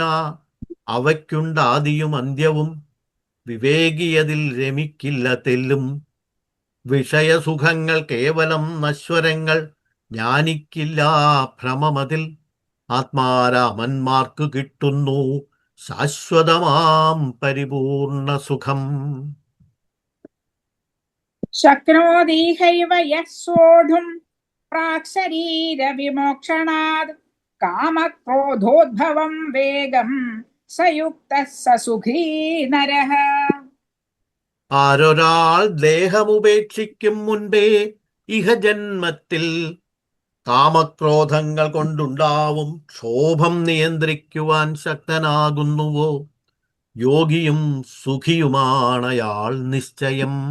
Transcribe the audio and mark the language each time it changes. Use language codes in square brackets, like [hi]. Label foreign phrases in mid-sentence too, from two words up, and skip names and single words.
[ml] അവയ്ക്കുണ്ട് ആദിയും അന്ത്യവും, വിവേകിയതിൽ രമിക്കില്ല തെല്ലും. വിഷയസുഖങ്ങൾ കേവലം നശ്വരങ്ങൾ, ജ്ഞാനിക്കില്ല ഭ്രമമതിൽ. ആത്മാരാമന്മാർക്കു കിട്ടുന്നു ശാശ്വതമാം പരിപൂർണ സുഖം. [sa] शक्नोतीहैव यः सोढुं प्राक्शरीरविमोक्षणात् कामक्रोधोद्भवं वेगं स युक्तः स सुखी नरः. [ml] ആരൊരാൾ ദേഹമുപേക്ഷിക്കും മുൻപേ ഇഹജന്മത്തിൽ കാമക്രോധങ്ങൾ കൊണ്ടുണ്ടാവും ക്ഷോഭം നിയന്ത്രിക്കുവാൻ ശക്തനാകുന്നുവോ, യോഗിയും സുഖിയുമാണയാൾ നിശ്ചയം.